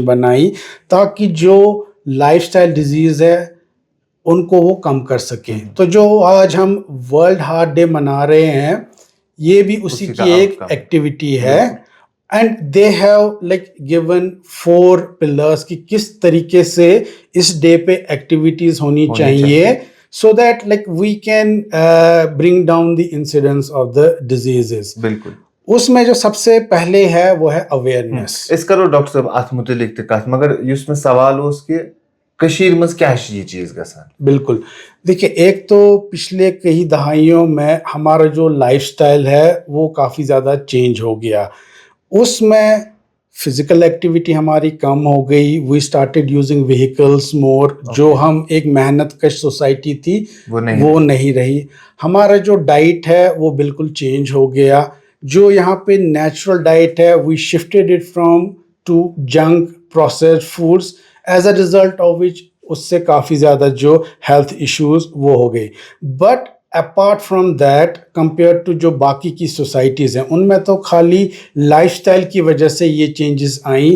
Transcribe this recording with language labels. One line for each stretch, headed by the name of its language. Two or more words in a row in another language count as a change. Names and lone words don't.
Hindi: बनाई ताकि जो
English: lifestyle diseases
Hindi: है उनको वो कम कर सकें तो जो आज हम वर्ल्ड हार्ट डे मना रहे हैं ये भी उसी की एक एक्टिविटी है
English: and they have like given 4 pillars
Hindi: कि किस तरीके से इस डे पे एक्टिविटीज़ होनी चाहिए
English: so that like we can bring down the incidence of the diseases
Hindi: बिल्कुल उसमें जो सबसे पहले है वो है अवेयरनेस
Kashmiri: इस करो डॉक्टर साहब अथ मुतलिक त कथ मगर युस में सवाल उस कि कशीर में क्या ये चीज गसान
Hindi: बिल्कुल देखिए एक तो पिछले कई दहाइयों में हमारा जो लाइफस्टाइल है वो काफ़ी ज़्यादा चेंज हो गया उसमें
English: physical activity
Hindi: हमारी कम हो गई
English: we started using vehicles more
Hindi: जो हम एक मेहनत कश सोसाइटी थी वो नहीं रही हमारा जो डाइट है वो बिल्कुल चेंज हो गया जो यहाँ पे
English: natural diet
Hindi: है वी
English: shifted it from to junk processed foods as a result of which
Hindi: उससे काफ़ी ज़्यादा जो
English: health issues
Hindi: वो हो गए
English: but apart from that compare to
Hindi: जो बाकी की सोसाइटीज़ हैं उनमें तो खाली लाइफस्टाइल की वजह से ये चेंजेस आई